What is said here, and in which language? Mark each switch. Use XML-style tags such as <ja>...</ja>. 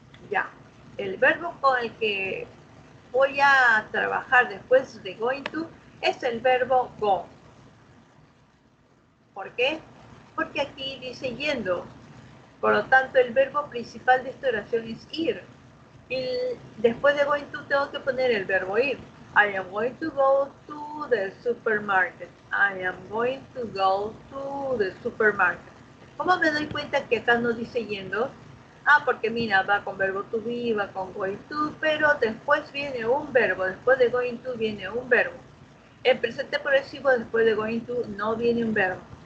<es>Ya, el verbo con el que voy a trabajar después de going to es el verbo go. ¿Por qué? Porque aquí dice yendo. Por lo tanto, el verbo principal de esta oración es ir. Y después de going to tengo que poner el verbo ir.</es> <en>I am going to go to the supermarket. I am going to go to the supermarket.</en> <es>¿Cómo me doy cuenta que acá no dice yendo? Ah, porque mira, va con verbo to be, va con going to, pero después viene un verbo. Después de going to viene un verbo. En presente progresivo, después de going to, no viene un verbo.</es>